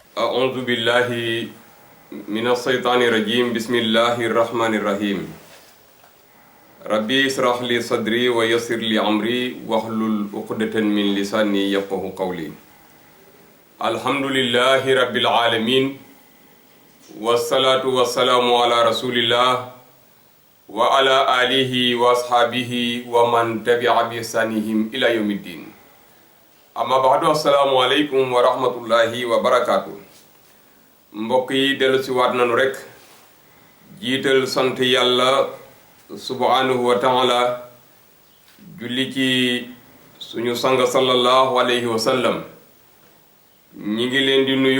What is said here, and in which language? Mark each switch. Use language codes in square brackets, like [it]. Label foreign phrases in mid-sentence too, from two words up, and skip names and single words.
[ar] أعوذ بالله من الشيطان الرجيم بسم الله الرحمن الرحيم ربي اشرح لي صدري ويسر لي أمري واحلل عقدة من لساني يفقهوا قولي الحمد لله رب العالمين والصلاة والسلام على رسول الله وعلى آله وأصحابه ومن تبع بإحسانهم إلى يوم الدين أما بعد السلام عليكم ورحمة الله وبركاته [wo] mbokk yi dellu si waat nanu rek jiital sant yàlla [ar] سبحانه وتعالى [wo] julli ci suñu sang [ar] صلى الله عليه وسلم [wo] ñi ngi leen di nuyu